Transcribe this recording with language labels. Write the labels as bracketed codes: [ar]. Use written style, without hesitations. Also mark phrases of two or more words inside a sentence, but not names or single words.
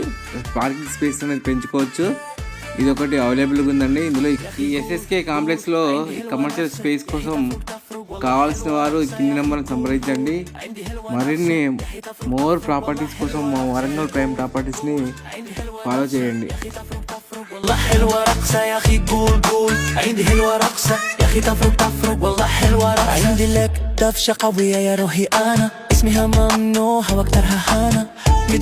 [en] parking space [te] అనేది పెంచుకోవచ్చు. ఇది ఒకటి అవైలబుల్గా ఉందండి. ఇందులో ఈ ఎస్ఎస్కే కాంప్లెక్స్లో [en] commercial space [te] కోసం కావాల్సిన వారు కింది నెంబర్ని సంప్రదించండి. మరిన్ని [en] more properties [te] కోసం మా వరంగల్ ప్రైమ్ ప్రాపర్టీస్ని ఫాలో చేయండి. [ar] والله حلوة رقصة يا أخي قول قول عندي حلوة رقصة يا أخي تفرق تفرق والله حلوة رقصة عندي لك دفشة قوية يا روحي أنا اسمها ممنوع وأكترها هانا